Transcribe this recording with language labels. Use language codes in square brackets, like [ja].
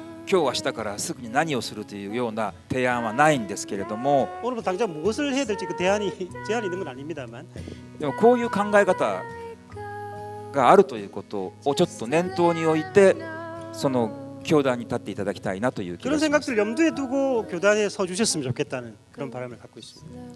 [ja] 今日明日からすぐに何をするというような提案はないんですけれども、 [ko] 오늘부터 당장 무엇을 해야 될지 그 제한이 있는 건 아닙니다만 [ja] でもこういう考え方があるということをちょっと念頭に置いて、その教壇に立っていただきたいなという気が [ko] 그런 [ja] します。 [ko] 생각들 염두에 두고 교단에 서 주셨으면 좋겠다는 그런 바람을 갖고 있습니다.